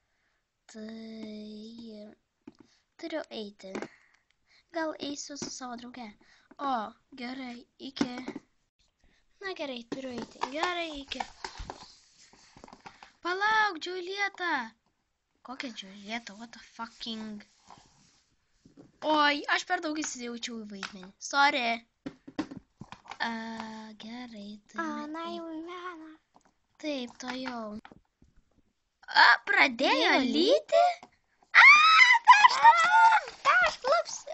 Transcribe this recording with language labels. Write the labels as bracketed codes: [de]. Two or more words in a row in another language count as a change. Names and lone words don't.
[lt] Tai turiu eiti. Gal eisiu su savo drauge. Gerai, iki. Na gerai, turiu eiti. Gerai, iki. Palauk, Džiulieta. Kokia Džiulieta? [en] What the fucking... [lt] Oi, aš per daug įsijaučiau į vaidmenį. Sorry. Gerai, Na jau mena. Taip, to jau. Pradėjo lyti? Aš klupsiu.